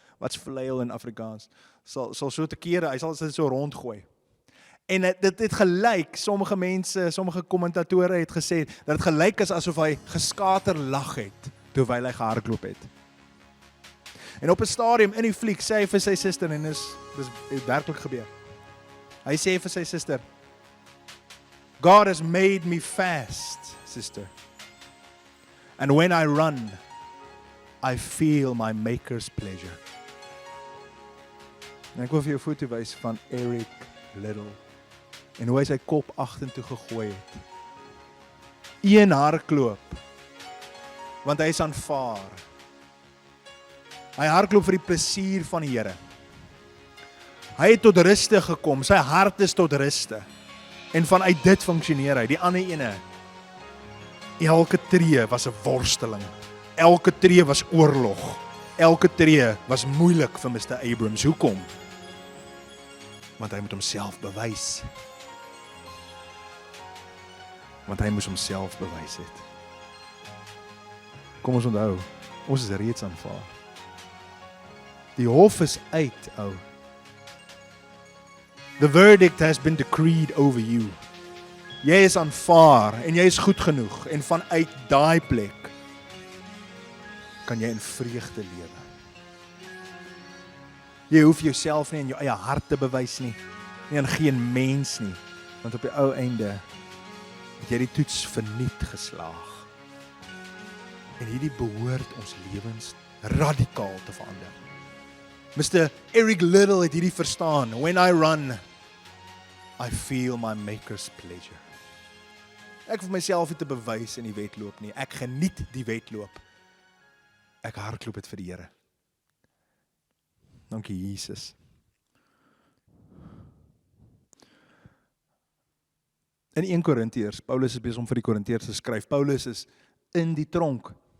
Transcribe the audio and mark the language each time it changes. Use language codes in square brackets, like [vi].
[af] Wat's flail in Afrikaans? Sal so te kere, hy sal dit so rondgooi. En dit het gelyk, sommige mense, sommige kommentatore het gesê, dat het gelyk is asof hy geskater lag het, terwyl hy gehardloop het. En op 'n stadium in die fliek sê hy vir sy suster, en dis het werklik gebeur. Hy sê vir sy suster, [en] God has made me fast, sister. And when I run, I feel my maker's pleasure. [af] En ek wil vir jou 'n foto wys van Eric Liddell. en hoe hy sy kop agtertoe gegooi het. Een hardloop, want hy is aanvaar. Hy hardloop vir die plesier van die Here. Hy het tot ruste gekom, sy hart is tot ruste. En vanuit dit funksioneer hy. Die ander ene, elke tree was 'n worsteling. Elke tree was oorlog. Elke tree was moeilik vir Mr. Abrams. Hoekom? Want hy moet homself bewys. Want hy moes homself bewys het. Kom ons onthou, ons is reeds aanvaar. Die hof is uit, ou. [en] The verdict has been decreed over you. [af] Jy is aanvaar en jy is goed genoeg en vanuit daai plek kan jy in vreugde lewe. Jy hoef jouself nie in jou eie hart te bewys nie aan geen mens nie, want op die ou einde het jy die toets verniet geslaag. En hierdie behoort ons lewens radikaal te verander. Mr. Eric Liddell het hierdie verstaan. [en] When I run, I feel my maker's pleasure. [af] Ek hoef myself nie te bewys in die wedloop nie. Ek geniet die wedloop. Ek hardloop dit vir die Here. Dankie Jesus. In 1 Korintiërs, Paulus is besig om vir die Korintiërs te skryf. Paulus is in die tronk.